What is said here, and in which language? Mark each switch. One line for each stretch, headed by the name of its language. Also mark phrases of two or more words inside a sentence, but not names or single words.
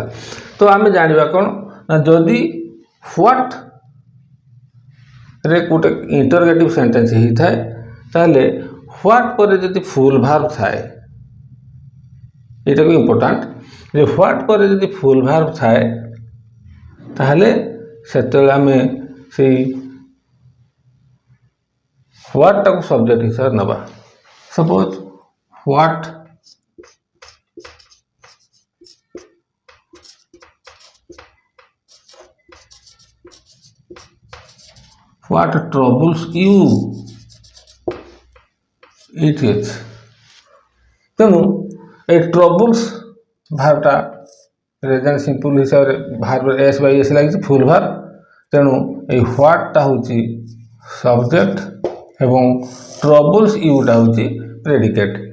Odia: ତ ଆମେ ଜାଣିବା କ'ଣ ନା ଯଦି ହ୍ୱାଟରେ ଗୋଟେ
English: interrogative sentence
Odia: ହେଇଥାଏ ତାହେଲେ ହ୍ୱାଟ ପରେ ଯଦି
English: full verb
Odia: ଥାଏ, ଏଇଟାକୁ ଇମ୍ପୋର୍ଟାଣ୍ଟ ଯେ ହ୍ୱାଟ ପରେ ଯଦି
English: full verb
Odia: ଥାଏ ତାହେଲେ ସେତେବେଳେ ଆମେ ସେଇ ହ୍ୱାଟଟାକୁ ସବଜେକ୍ଟ ହିସାବରେ ନେବା।
English: ସପୋଜ What troubles you
Odia: ଏଇଠି ଅଛି। ତେଣୁ ଏଇ ଟ୍ରବୁଲ୍ସ ଭାର୍ବଟା
English: present simple
Odia: ହିସାବରେ ଭାର୍ବ ଏସ୍ ବାଇ ଏସ୍ ଲାଗିଛି,
English: full verb.
Odia: ତେଣୁ ଏଇ ହ୍ୱାଟଟା ହେଉଛି ସବଜେକ୍ଟ ଏବଂ ଟ୍ରବୁଲ୍ସ ୟୁଟା ହେଉଛି ପ୍ରେଡିକେଟ୍।